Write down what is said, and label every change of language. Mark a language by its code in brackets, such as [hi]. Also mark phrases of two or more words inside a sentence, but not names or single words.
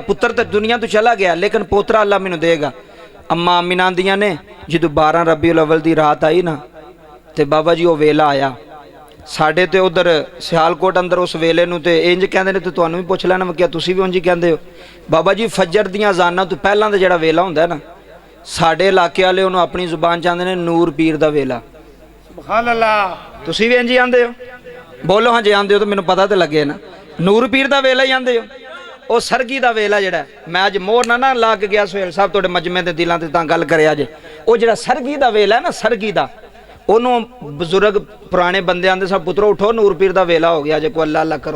[pa] ਪੁੱਤਰ ਤੋ ਦੁਨੀਆ ਤੋ ਚਲਾ ਗਿਆ, ਲੇਕਿਨ ਪੋਤਰਾ ਅੱਲਾ ਮੈਨੂੰ ਦੇਗਾ। ਅੰਮਾ ਆਮਿਨਾ ਆਂਦੀਆਂ ਨੇ, ਜੋ 12 ਰਬੀਉਲ ਅੱਵਲ ਦੀ ਰਾਤ ਆਈ ਨਾ, ਤੋ ਬਾਬਾ ਜੀ ਵੋ ਵੇਲਾ ਆਇਆ ਸਾਡੇ ਤੋ ਉਧਰ ਸਿਆਲਕੋਟ ਅੰਦਰ। ਉਸ ਵੇਲੇ ਨੂੰ ਤੇ ਇੰਝ ਕਹਿੰਦੇ ਨੇ, ਤੋ ਤੁਹਾਨੂੰ ਵੀ ਪੁੱਛ ਲੈਣਾ, ਕਿਆ ਤੁਸੀਂ ਵੀ ਉਂਝ ਹੀ ਕਹਿੰਦੇ ਹੋ? ਬਾਬਾ ਜੀ ਫ਼ਜਰ ਦੀਆਂ ਅਜ਼ਾਨਾਂ ਤੋ ਪਹਿਲਾਂ ਦਾ ਜਿਹੜਾ ਵੇਲਾ ਹੁੰਦਾ ਹੈ ਨਾ, ਸਾਡੇ ਇਲਾਕੇ ਵਾਲੇ ਉਨ੍ਹਾਂ ਨੇ ਆਪਣੀ ਜ਼ੁਬਾਨ ਚ ਆਂਦੇ ਨੇ ਨੂਰ ਪੀਰ ਦਾ ਵੇਲਾ। [ar] سبحان الله. [pa] ਤੁਸੀਂ ਵੀ ਇੰਝ ਹੀ ਆਂਦੇ ਹੋ? ਬੋਲੋ ਹਾਂ, ਜੇ ਆਂਦੇ ਹੋ ਤਾਂ ਮੈਨੂੰ ਪਤਾ ਤੇ ਲੱਗੇ ਨਾ। ਨੂਰ ਪੀਰ ਦਾ ਵੇਲਾ ਹੀ ਆਂਦੇ ਹੋ? ਉਹ ਸਰਗੀ ਦਾ ਵੇਲਾ ਜਿਹੜਾ, ਮੈਂ ਅੱਜ ਮੋਹਰ ਨਾ ਲਾ ਕੇ ਗਿਆ ਸੁਹੇਲ ਸਾਹਿਬ ਤੁਹਾਡੇ ਮਜਮੇ ਦੇ ਦਿਲਾਂ ਤੇ ਤਾਂ ਗੱਲ ਕਰਿਆ ਜੇ। ਉਹ ਜਿਹੜਾ ਸਰਗੀ ਦਾ ਵੇਲਾ ਹੈ ਨਾ, ਸਰਗੀ ਦਾ, ਉਹਨੂੰ ਬਜ਼ੁਰਗ ਪੁਰਾਣੇ ਬੰਦੇ ਆਂਦੇ ਸਭ ਪੁੱਤਰੋ ਉਠੋ ਨੂਰ ਪੀਰ ਦਾ ਵੇਲਾ ਹੋ ਗਿਆ ਜੇ, ਕੋਈ ਅੱਲਾ ਅੱਲਾ ਕਰੋ।